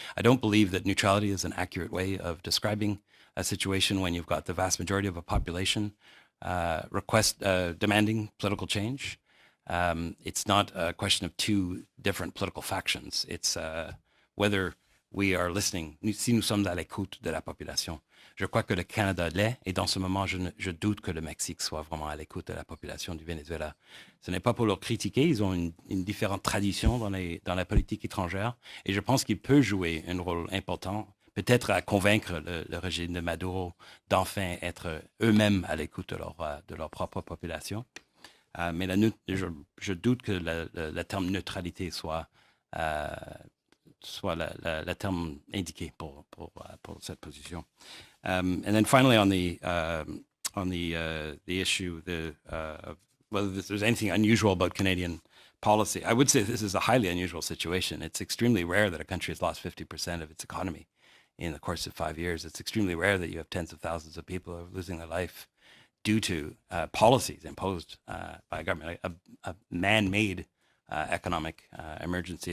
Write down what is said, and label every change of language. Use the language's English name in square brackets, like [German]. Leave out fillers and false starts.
[English] I don't believe that neutrality is an accurate way of describing a situation when you've got the vast majority of a population demanding political change. It's not a question of two different political factions. It's whether we are listening, [French] si nous sommes à l'écoute de la population. Je crois que le Canada l'est, et dans ce moment, je doute que le Mexique soit vraiment à l'écoute de la population du Venezuela. Ce n'est pas pour leur critiquer, ils ont une différente tradition dans la politique étrangère, et je pense qu'ils peuvent jouer un rôle important, peut-être à convaincre le régime de Maduro d'enfin être eux-mêmes à l'écoute de leur propre population. Mais je doute que le terme neutralité soit le terme indiqué pour cette position. [English] And then finally, on the issue of whether there's anything unusual about Canadian policy, I would say this is a highly unusual situation. It's extremely rare that a country has lost 50% of its economy in the course of 5 years. It's extremely rare that you have tens of thousands of people who are losing their life due to policies imposed by a government, a man-made economic emergency.